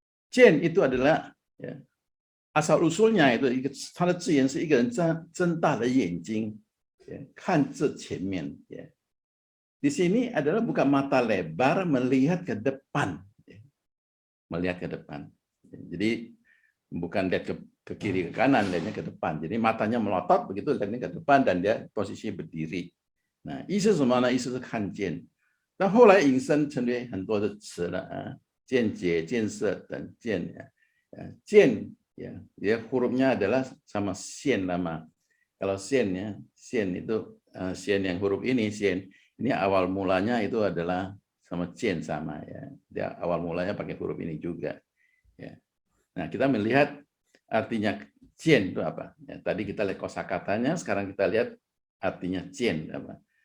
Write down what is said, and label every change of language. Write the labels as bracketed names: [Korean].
[Indonesian] Xian itu adalah ya, asal usulnya itu [Chinese] 它的字眼是一个人睁大了眼睛看着前面 [Indonesian] ya. Di sini adalah buka mata lebar melihat ke depan ya. Melihat ke depan. Jadi bukan lihat ke kiri ke kanan, lihatnya ke depan. Jadi matanya melotot begitu lihatnya ke depan dan dia posisi berdiri. [Chinese] Nah, 意思是什么呢？意思是看见。但后来引申成为很多的词了啊，见解、见色等见见 [Indonesian] ya hurufnya adalah sama Xian nama. Kalau Xian ya, Xian itu Xian yang huruf ini Xian ini awal mulanya itu adalah sama Jian sama ya. Dia awal mulanya pakai huruf ini juga. Ya. Nah, kita melihat artinya Jian itu apa? Ya, tadi kita lihat kosakatanya, sekarang kita lihat artinya Jian apa?